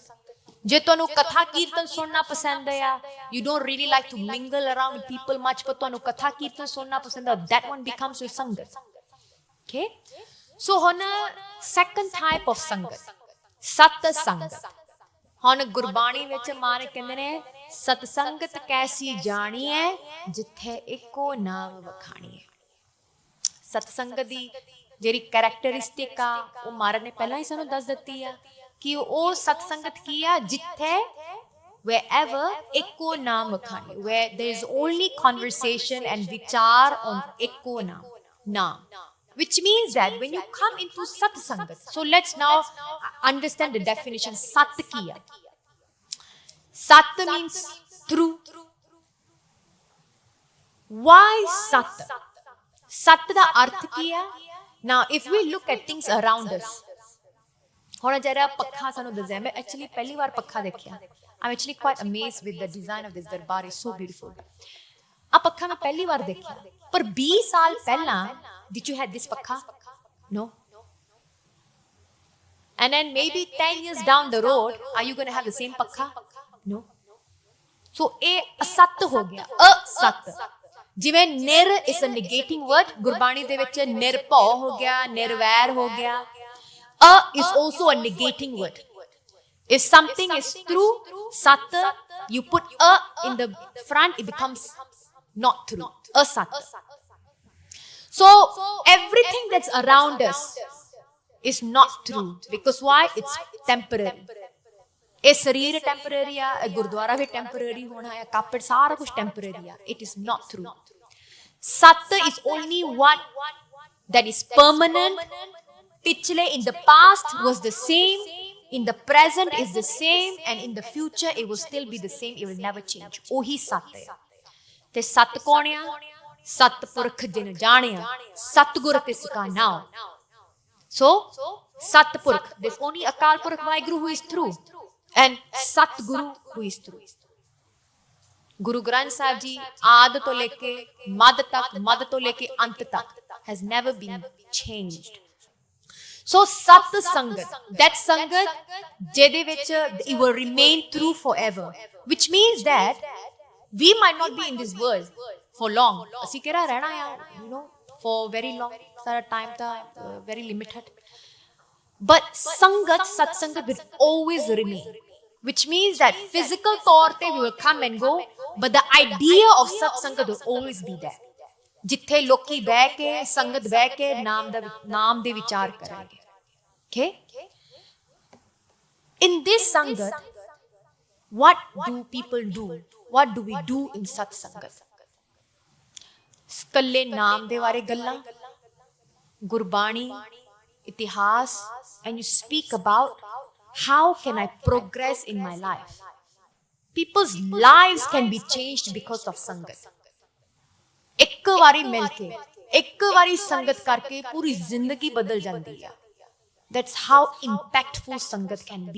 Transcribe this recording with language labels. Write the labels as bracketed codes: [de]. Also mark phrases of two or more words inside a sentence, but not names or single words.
[pa] ਜੇ ਤੁਹਾਨੂੰ ਕਥਾ ਕੀਰਤਨ ਸੁਣਨਾ ਪਸੰਦ ਆ [en] you don't really like to mingle around with people much but [pa] ਤੁਹਾਨੂੰ ਕਥਾ ਕੀਰਤਨ ਸੁਣਨਾ ਪਸੰਦ ਆ [en] that one becomes your sangat. Okay, so ਹੁਣ second type of sangat [pa] ਸਤ ਸੰਗਤ. ਹੁਣ ਗੁਰਬਾਣੀ ਵਿੱਚ ਮਾਨ ਕਹਿੰਦੇ ਨੇ ਸਤ ਸੰਗਤ ਕੈਸੀ ਜਾਣੀ ਹੈ ਜਿੱਥੇ ਇੱਕੋ ਨਾਮ ਵਖਾਣੀ ਹੈ. ਸਤ ਸੰਗਤ ਦੀ ਜਿਹੜੀ ਕੈਰੈਕਟਰਿਸਟਿਕ ਆ ਉਹ ਮਾਰਨ ਨੇ ਪਹਿਲਾਂ ਹੀ ਸਾਨੂੰ ਦੱਸ ਦਿੱਤੀ ਆ ਕਿ ਉਹ ਸਤ ਸੰਗਤ ਕੀ ਆ ਜਿੱਥੇ wherever ਇੱਕੋ ਨਾਮ ਵਖਾਣੀ [en] where there is only conversation and vichar on [pa] ਇੱਕੋ ਨਾਮ. [en] Which means that when you come into Sat Sangat, so let's now understand the definition. [pa] ਸਤ ਕੀ ਆ. [en] Sat means true. Why Sat? [pa] ਸਤ ਦਾ ਅਰਥ ਕੀ ਆ. [en] Now, if we look at things around us, [pa] ਹੁਣ ਜਿਹੜਾ ਪੱਖਾ ਸਾਨੂੰ ਦੱਸਿਆ ਮੈਂ ਐਕਚੁਅਲੀ ਪਹਿਲੀ ਵਾਰ ਪੱਖਾ ਦੇਖਿਆ. [en] I'm actually quite amazed with the design of this darbar. It's so beautiful. [pa] ਆ ਪੱਖਾ ਮੈਂ ਪਹਿਲੀ ਵਾਰ ਦੇਖਿਆ ਪਰ 20 ਸਾਲ ਪਹਿਲਾਂ [en] did you have this pakha? No. And then maybe 10 years down the road, are you going to have the same pakha? No. So, [pa] ਅਸਤ ਹੋ ਗਿਆ. [en] Asat. Jiਵੇਂ nir is a negating word. [pa] ਗੁਰਬਾਣੀ ਦੇ ਵਿਚ ਨਿਰਭਉ ਹੋ ਗਿਆ, ਨਿਰਵੈਰ ਹੋ ਗਿਆ. [en] Is also a negating word. If something is true, sat, you put in the front, it becomes not true. Asat. So everything that's around us is not true because why? It's temporary. [pa] ਇਹ ਸਰੀਰ temporary ਆ ਇਹ ਗੁਰਦੁਆਰਾ ਵੀ temporary ਹੋਣਾ ਹੈ ਕਾਪੜ ਸਾਰਾ ਕੁਝ temporary ਆ. [en] It is not true. Sat is only one that is permanent. ਪਿਛਲੇ in the past was the same, in the present is the same and in the future it will still be the same. It will never change. [pa] ਉਹੀ ਸਤ ਹੈ. ਤੇ ਸਤ ਕੌਣ ਆ? ਸਤਪੁਰਖ ਜਿਨ ਜਾਨਿਆ ਸਤਗੁਰ ਤਿਸਕਾ ਨਾਮ. [en] So Satpurkh, there's only Akal Purkh Waheguru who is true, and Satguru who is true. Guru Granth Sahib Ji [pa] ਆਦ ਤੋ ਲੈਕੇ ਮਦ ਤੋ ਲੈਕੇ ਅੰਤ ਤਕ [en] has never been changed. So Sat Sangat, that Sangat [pa] ਜਿਹਦੇ ਵਿੱਚ [en] it will remain true forever, which means that we might not be in this world for long. [pa] ਅਸੀਂ ਕਿਹੜਾ ਰਹਿਣਾ ਆ, [en] you know, for very long. [pa] ਸਾਡਾ time ਤਾਂ [en] very limited. But Sangat, Sat Sangat will always remain, which means that physical [pa] ਤੌਰ ਤੇ [en] we will come and go, but the idea of Sat Sangat will always be there. [pa] ਜਿੱਥੇ ਲੋਕੀ ਬਹਿ ਕੇ ਸੰਗਤ ਬਹਿ ਕੇ ਨਾਮ ਦੇ ਵਿਚਾਰ ਕਰਾਂਗੇ. [en] Okay? In this Sangat, what do people do? What do we do in Sat Sangat? [pa] ਕੱਲੇ ਨਾਮ ਦੇ ਬਾਰੇ ਗੱਲਾਂ, ਗੁਰਬਾਣੀ, ਇਤਿਹਾਸ, [en] and you speak about how can I progress in my life. People's lives can be changed because of Sangat. [pa] ਇੱਕ ਵਾਰੀ ਮਿਲ ਕੇ ਇੱਕ ਵਾਰੀ ਸੰਗਤ ਕਰਕੇ ਪੂਰੀ ਜ਼ਿੰਦਗੀ ਬਦਲ ਜਾਂਦੀ ਆ. [en] That's how impactful Sangat can be.